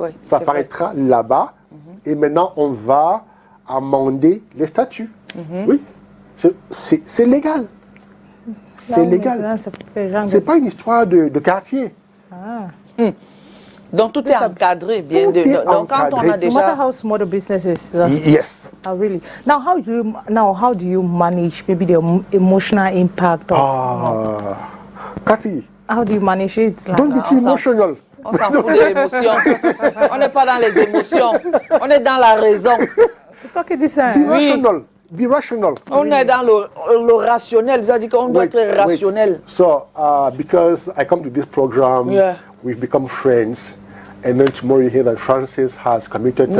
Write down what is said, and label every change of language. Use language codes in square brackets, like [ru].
[fr] Ça apparaîtra là-bas. Et maintenant, on va amender les statuts. Oui. C'est légal. C'est légal. C'est pas une histoire de quartier. Donc tout est encadré, bien. Donc quand on a déjà. [en] No matter how small the business is. Yes. Oh, really. Now how do you manage maybe the emotional impact of? Kathy. How do you manage it? Like, Don't be too emotional. [fr] On s'en fout de l'émotion. On n'est pas dans les émotions. On est dans la raison. C'est toi qui dis ça. [en] Be rational. [fr] On est dans le rationnel. C'est-à-dire qu'on doit être rationnel. [en] So, because I come to this program, we've become friends, and then tomorrow you hear that Francis has committed.